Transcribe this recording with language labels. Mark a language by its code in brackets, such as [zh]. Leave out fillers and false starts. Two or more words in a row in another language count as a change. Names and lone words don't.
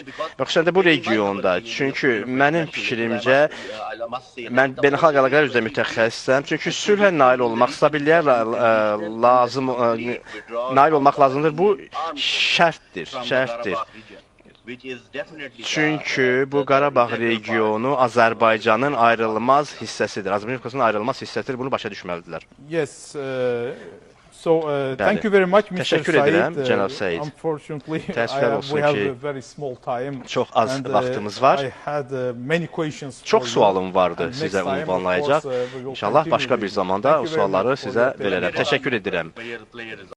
[az] Yoxsa da bu regionda, çünki mənim fikrimcə, mən beynəlxalq əlaqələr üzrə mütəxəssisəm, çünki sülhə nail olmaq, stabilliyə nail olmaq lazımdır. Bu şərtdir. Çünki bu Qarabağ regionu Azərbaycanın ayrılmaz hissəsidir. Azərbaycanın ayrılmaz hissəsidir. Bunu başa düşməlidirlər. [en] Yes. So, thank you very much, Mr. [az] Təşəkkür edirəm, cənab Səid. [en] Unfortunately, [az] Təəssüflər olsun ki, çox az vaxtımız var. Çox sualım vardı sizə ünvanlayacaq. İnşallah başqa bir zamanda o sualları sizə verərəm. Təşəkkür edirəm.